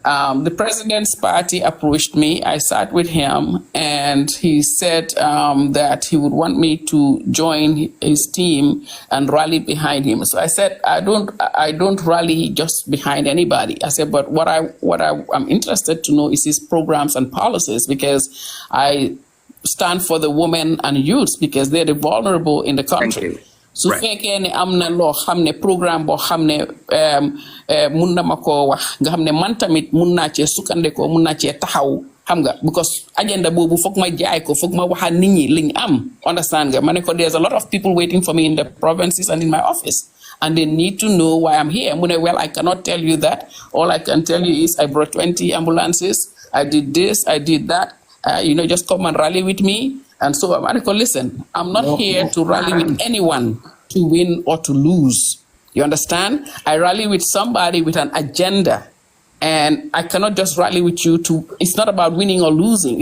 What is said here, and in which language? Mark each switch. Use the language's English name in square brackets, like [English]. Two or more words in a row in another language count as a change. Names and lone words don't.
[English] The president's party approached me. I sat with him, and he said that he would want me to join his team and rally behind him. So I said, I don't rally just behind anybody. I said, but what I'm interested to know is his programs and policies, because I stand for the women and youths, because they're the vulnerable in the country. [Wolof] So fekkee ne am na loo xam ne programme boo xam ne mun na ma koo wax nga xam ne man tamit mun naa cee sukkandekoo mun naa cee taxaw xam nga, because agenda boobu foog ma jaay ko, foog ma waxaat nit ñi liñ am. [English] Understand [Wolof] nga ma ne ko [English] there's a lot of people waiting for me in the provinces and in my office, and they need to know why I'm here. [Wolof] Mu ne, [English] well, I cannot tell you that. All I can tell you is I brought 20 ambulances, I did this, I did that. You know, just come and rally with me. And so I'm like, listen, I'm not here to rally with anyone to win or to lose. You understand? I rally with somebody with an agenda. And I cannot just rally with you it's not about winning or losing.